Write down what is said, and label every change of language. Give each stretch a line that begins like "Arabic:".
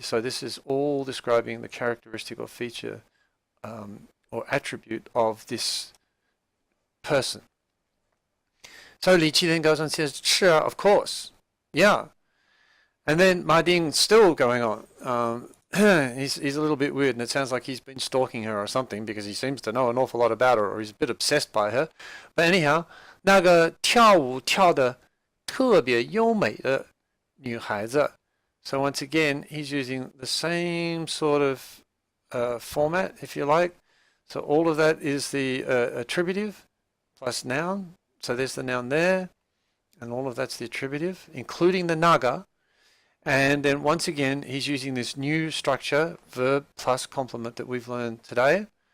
English: So this is all describing the characteristic or feature or attribute of this person. So Li Qi then goes on and says,
Chinese: 是啊,
English: of course. Yeah. And then Ma Ding's still going on. He's a little bit weird, and it sounds like he's been stalking her or something, because he seems to know an awful lot about her, or he's a bit obsessed by her. But anyhow,
Chinese: 那个跳舞跳得特别优美的女孩子.
English: So once again, he's using the same sort of format, if you like. So all of that is the attributive plus noun. So there's the noun there, and all of that's the attributive, including the naga. And then once again, he's using this new structure, verb plus complement, that we've learned today.